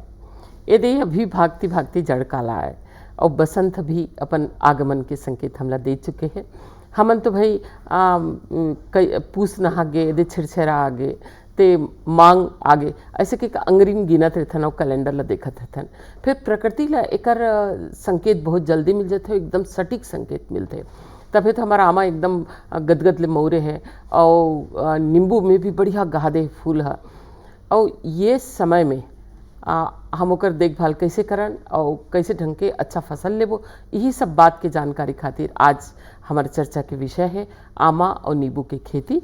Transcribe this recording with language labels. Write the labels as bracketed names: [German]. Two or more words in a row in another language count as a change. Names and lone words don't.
[Chhattisgarhi] यदि अभी भागती भागती जड़ काला है और बसंत भी अपन आगमन के संकेत हमला दे चुके हैं। हमन तो भाई कई पूस नहागे यदि छिड़छेरा आगे ते मांग आगे ऐसे के अंग्रीम गिनत रहथन और कैलेंडर ला देखत रहथन। फिर प्रकृति ला एकर संकेत बहुत जल्दी मिल जाते, एकदम सटीक संकेत मिलते। तभी तो हमारा आमा एकदम गदगद ले मौरे है और नींबू में भी बढ़िया गहादे फूल है। और ये समय में हम ओकर देखभाल कैसे करन और कैसे ढंग के अच्छा फसल लेबो, यही सब बात के जानकारी खातिर आज हमारे चर्चा के विषय है आमा और नींबू की खेती।